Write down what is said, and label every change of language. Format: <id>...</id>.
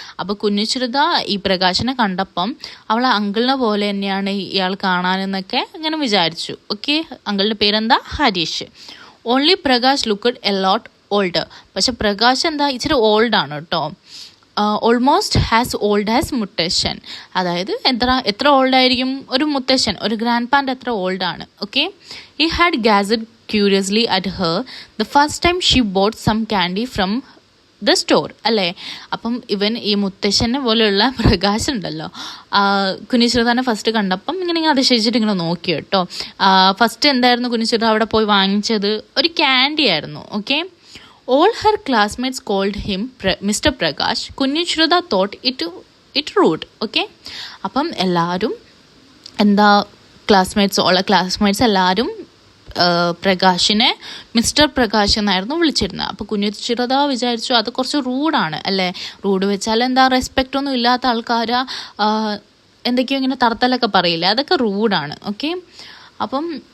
<ml>അപ്പോൾ കുഞ്ഞിശ്രുത ഈ പ്രകാശിനെ കണ്ടപ്പം അവളെ അങ്കിളിനെ പോലെ തന്നെയാണ് ഇയാൾ കാണാനെന്നൊക്കെ ഇങ്ങനെ വിചാരിച്ചു.</ml> <en>okay,</en> <ml>അങ്കിളിൻ്റെ പേരെന്താ,</ml> <en>Harish. Only Prakash looked a lot older.</en> <ml>പക്ഷെ പ്രകാശ് എന്താ, ഇച്ചിരി ഓൾഡാണ് കേട്ടോ.</ml> <en>almost has old as</en> <ml>മുത്തശ്ശൻ. അതായത് എത്ര ഓൾഡായിരിക്കും ഒരു മുത്തശ്ശൻ, ഒരു ഗ്രാൻഡ് പാൻ്റെ എത്ര ഓൾഡാണ്.</ml> <en>Okay, he had gazed curiously at her the first time she bought some candy from the store അല്ലേ.</en> <ml>അപ്പം ഇവൻ ഈ മുത്തശ്ശനെ പോലെയുള്ള പ്രകാശ് ഉണ്ടല്ലോ, കുഞ്ഞിശ്രുതാനെ ഫസ്റ്റ് കണ്ടപ്പം ഇങ്ങനെ അതിശയിച്ചിട്ട് ഇങ്ങനെ നോക്കി കേട്ടോ. ഫസ്റ്റ് എന്തായിരുന്നു കുഞ്ഞിശ്രുത അവിടെ പോയി വാങ്ങിച്ചത്, ഒരു ക്യാൻഡി ആയിരുന്നു.</ml> <en>Okay, all her classmates called him Mr. Prakash. കുഞ്ഞിശ്രുത thought it rude.</en> <ml>Okay, അപ്പം എല്ലാവരും എന്താ, ക്ലാസ്മേറ്റ്സ് എല്ലാവരും പ്രകാശിനെ മിസ്റ്റർ പ്രകാശ് എന്നായിരുന്നു വിളിച്ചിരുന്നത്. അപ്പോൾ കുഞ്ഞിശ്രുത വിചാരിച്ചു അത് കുറച്ച് റൂഡാണ് അല്ലേ. റൂഡ് വെച്ചാൽ എന്താ, റെസ്പെക്റ്റ് ഒന്നും ഇല്ലാത്ത ആൾക്കാരാ എന്തൊക്കെയോ ഇങ്ങനെ തർത്തലൊക്കെ പറയില്ലേ, അതൊക്കെ റൂഡാണ്. ഓക്കെ, അപ്പം</ml>